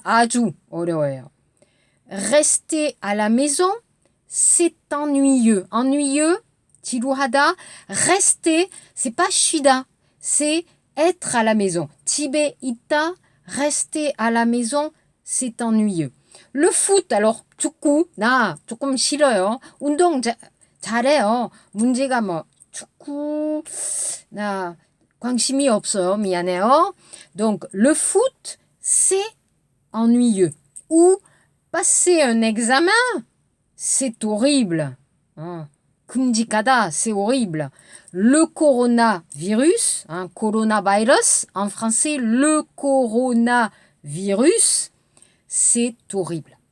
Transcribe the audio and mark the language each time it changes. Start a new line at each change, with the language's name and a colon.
Korean: 아주 어려워요.
French: Rester à la maison, c'est ennuyeux. Ennuyeux, 지루하다. Rester, c'est pas 쉬다, c'est être à la maison.
Korean: 집에 있다,
French: rester à la maison, c'est ennuyeux. Le foot, alors
Korean: 축구, 나 조금 싫어요. 운동 잘해요. 문제가 축구, 나 관심이 없어요. 미안해요.
French: Donc, le foot, c'est ennuyeux. Ou passer un examen, c'est horrible. 끔찍하다, c'est horrible. Le coronavirus, coronavirus, en français, le coronavirus, c'est horrible.